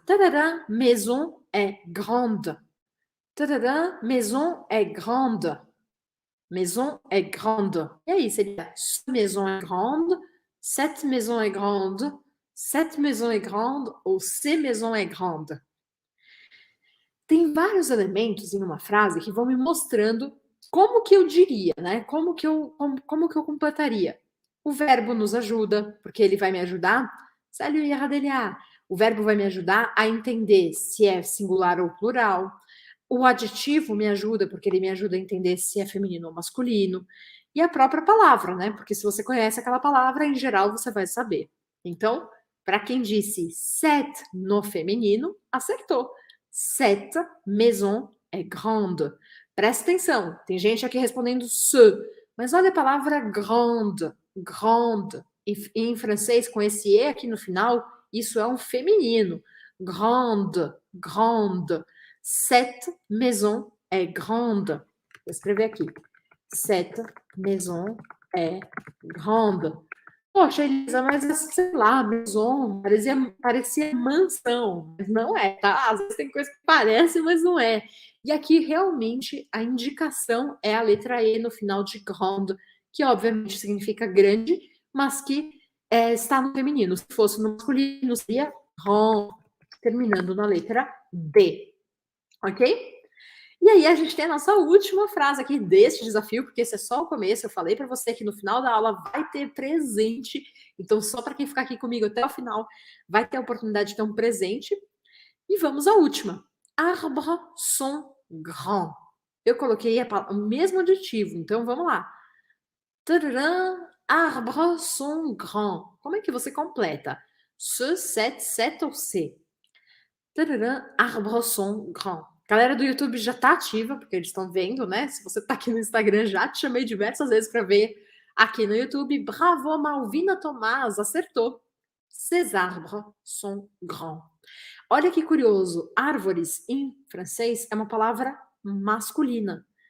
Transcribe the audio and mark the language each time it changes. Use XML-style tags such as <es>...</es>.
<fr>Tadadá, maison est grande. Tadadá, maison est grande. Maison est grande.</fr> <pt>E aí, seria</pt> <fr>ce maison est grande, cette maison est grande, cette maison est grande ou ces maisons est grande.</fr> <pt>Tem vários elementos em uma frase que vão me mostrando como que eu diria, né? Como que eu completaria. O verbo nos ajuda, porque ele vai me ajudar. Salut, Radelia. O verbo vai me ajudar a entender se é singular ou plural. O adjetivo me ajuda, porque ele me ajuda a entender se é feminino ou masculino. E a própria palavra, né? Porque se você conhece aquela palavra, em geral você vai saber. Então, para quem disse set no feminino, acertou.</pt> <fr>Cette maison est grande.</fr> <pt>Presta atenção, tem gente aqui respondendo ce, mas olha a palavra grande, grande. Em francês, com esse E aqui no final, isso é um feminino.</pt> <fr>Grande, grande. Cette maison est grande.</fr> <pt>Vou escrever aqui.</pt> <fr>Cette maison est grande.</fr> <pt>Poxa, Elisa, mas sei lá, maison, parecia mansão, mas não é, tá? Às vezes tem coisa que parece, mas não é. E aqui realmente a indicação é a letra E no final de grande, que obviamente significa grande, mas que está no feminino. Se fosse no masculino, seria grand, terminando na letra D, ok? E aí a gente tem a nossa última frase aqui deste desafio, porque esse é só o começo. Eu falei para você que no final da aula vai ter presente. Então, só para quem ficar aqui comigo até o final, vai ter a oportunidade de ter um presente. E vamos à última.</pt> <fr>Arbres sont grands.</fr> <pt>Eu coloquei o mesmo adjetivo, então vamos lá.</pt> <fr>Tadadã, arbres sont grands.</fr> <pt>Como é que você completa? Ce, set ou C?</pt> <fr>Tadadã, arbres sont grands.</fr> <pt>Galera do YouTube já tá ativa, porque eles estão vendo, né? Se você tá aqui no Instagram, já te chamei diversas vezes para ver aqui no YouTube.</pt> <fr>Bravo, Malvina Tomás, acertou. Ces arbres sont grands.</fr> <pt>Olha que curioso, árvores em francês é uma palavra masculina.</pt>